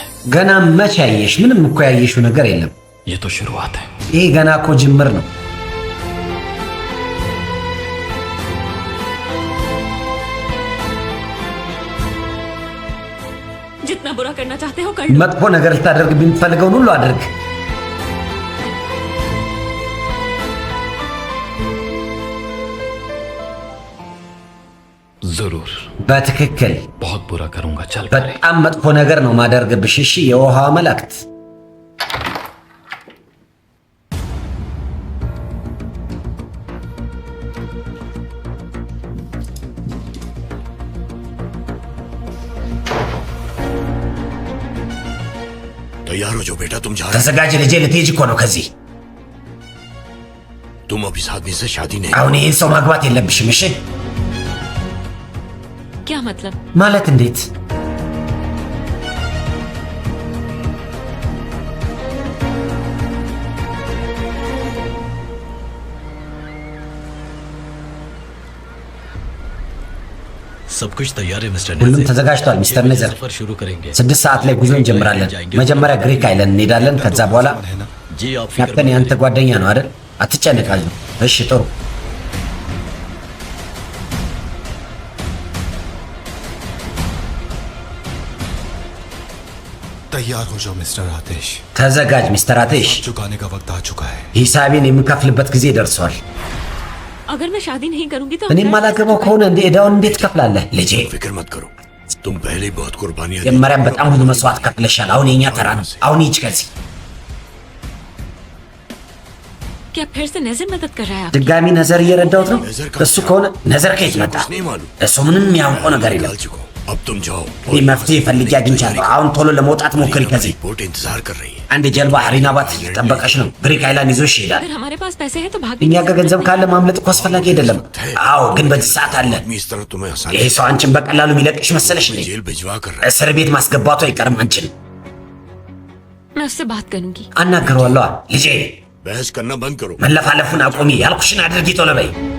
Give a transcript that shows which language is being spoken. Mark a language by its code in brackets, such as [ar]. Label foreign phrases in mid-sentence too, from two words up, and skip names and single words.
[am] ገና መቼ ያየሽ? ምንም እኮ ያየሽው ነገር የለም። [hi] ये तो शुरुआत है। [am] ይሄ ገና እኮ ጅምር ነው። [hi] जितना बुरा करना चाहते हो कर लो। [am] መጥፎ ነገር ልታደርግ የምትፈልገውን ሁሉ አድርግ። [hi] जरूर [am] በትክክል [hi] बहुत बुरा करूंगा। चल [am] በጣም መጥፎ ነገር ነው ማደርግብሽ። እሺ የውሃ መላእክት [hi] तैयार हो जाओ बेटा, तुम जा रहे [am] ተዘጋጅ ልጄ፣ ልትሄጂ እኮ ነው ከዚህ። [hi] हो। तुम अब इस आदमी से शादी नहीं [am] አሁን ይህን ሰው ማግባት የለብሽም። እሺ [hi] क्या मतलब? [am] ማለት እንዴት? [hi] सब कुछ तैयार है मिस्टर [am] ሁሉም [hi] नेज़र। [am] ተዘጋጅቷል ሚስተር ነዘር። [hi] सफर शुरू करेंगे। [am] 6 ሰዓት ላይ ጉዞ እንጀምራለን። መጀመሪያ [en] Greek island [am] እንሄዳለን። ከዛ በኋላ [hi] जी आप फिक्र [am] ካፕተን [hi] मत [am] ያንተ [hi] करिए। [am] ጓደኛ ነው አይደል? አትጨነቃለሁ። እሺ ጥሩ። [hi] तैयार हो जाओ मिस्टर आतिश। [am] ተዘጋጅ ሚስተር አቴሽ። [hi] चुकाने का वक्त आ चुका है। [am] ሂሳቤን የምከፍልበት ጊዜ ደርሷል። [hi] अगर मैं शादी नहीं करूंगी तो [am] እኔም ማላገባው ከሆነ እንደ ዕዳውን እንዴት ከፍላለህ ልጄ? [hi] फिक्र मत करो, तुम पहले ही बहुत कुर्बानियां दी। [am] መጀመሪያም በጣም ብዙ መስዋዕት ከፍለሻል። አሁን የኛ ተራ ነው። አሁን ሂጅ ከዚህ። [hi] क्या फिर से नजर मदद कर रहा है? [am] ድጋሚ ነዘር እየረዳሁት ነው። እሱ ከሆነ ነዘር ከየት መጣ? [hi] कुछ नहीं मालूम। [am] እሱ ምንም ያውቀው ነገር የለም። [hi] निकाल चुका हूं। अब तुम जाओ। [am] እኔ መፍትሄ ፈልጌ አግኝቻለሁ። አሁን ቶሎ ለመውጣት ሞክሪ ከዚህ። [hi] बोट इंतजार कर रही है। [am] አንድ ጀልባ ሀሪናባት ጠበቀሽ ነው። [en] Greek Island [am] ይዞሽ ይሄዳል። [hi] अगर हमारे पास पैसे हैं तो भाग [am] እኛ ጋር ገንዘብ ካለ ማምለጥ እኮ አስፈላጊ አይደለም። አዎ ግን በዚህ ሰዓት አለ። [hi] आदमी इस तरह तुम्हें आसानी [am] ይሄ ሰው አንቺን በቀላሉ የሚለቅሽ መሰለሽ እንዴ? [hi] जेल भिजवा कर रहा है। [am] እስር ቤት ማስገባቱ አይቀርም አንቺን። [hi] मैं उससे बात करूंगी। [am] አናግረዋለሁ። ልጄ [hi] बहस करना बंद करो। [am] መለፋለፉን አቁሚ። ያልኩሽን አድርጊ ቶሎ በይ።